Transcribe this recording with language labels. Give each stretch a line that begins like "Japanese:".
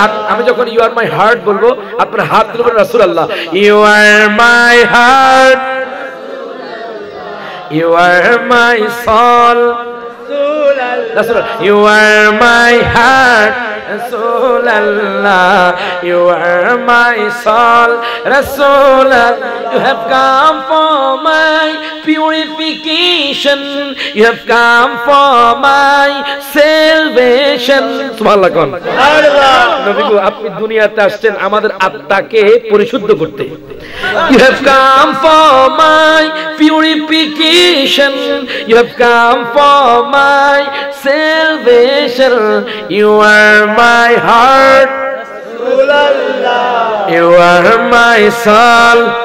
Bangla: আমি যখন
English: you are my heart
Bangla: বলবো, আপনার হাত তুলবেন
English: রাসূলুল্লাহ। You are my heart, you are my soul, you are my heart, Rasulullah. You are my soul, Rasulullah. You have come for my purification. You have come for my salvation. Subhanallah kon.
Bangla: নবী গো, আপনি দুনিয়াতে আসছেন আমাদের আত্মাকে পরিশুদ্ধ করতে।
English: You have come for my purification. You have come for my salvation. You are my heart, you are my soul.